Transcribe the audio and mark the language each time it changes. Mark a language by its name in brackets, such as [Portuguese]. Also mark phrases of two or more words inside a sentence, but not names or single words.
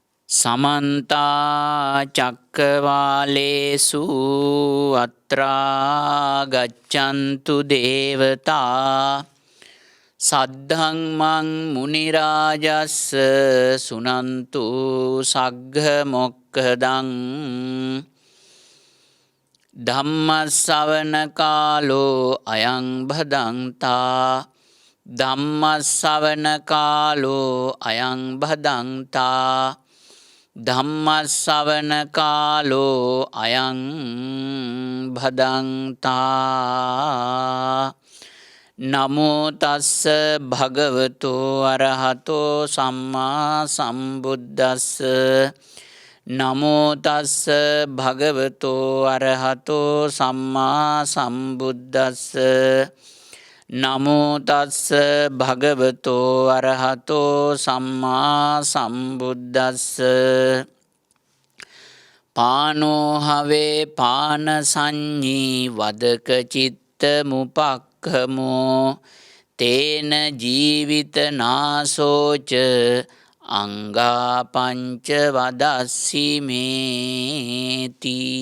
[Pali] समन्ता चक्रवालेषु अत्रा गच्छन्तु देवता सद्धम्मं मुनिराजस्स सुनन्तु सग्घमोक्खदं धम्मස්සවන කාලෝ අයං භදන්තා ධම්මස්සවන කාලෝ අයං භදන්තා ධම්මස්සවන කාලෝ අයං භදන්තා නමෝ තස්ස භගවතෝ අරහතෝ සම්මා සම්බුද්දස්ස නමෝ තස්ස භගවතෝ අරහතෝ සම්මා සම්බුද්දස්ස නමෝ තස්ස භගවතෝ අරහතෝ සම්මා සම්බුද්දස්ස පානෝ හවේ පාන සංඤී වදක චිත්ත මුපක්ඛමෝ තේන ජීවිත නාසෝච අංගා පංච වදස්සි මේති.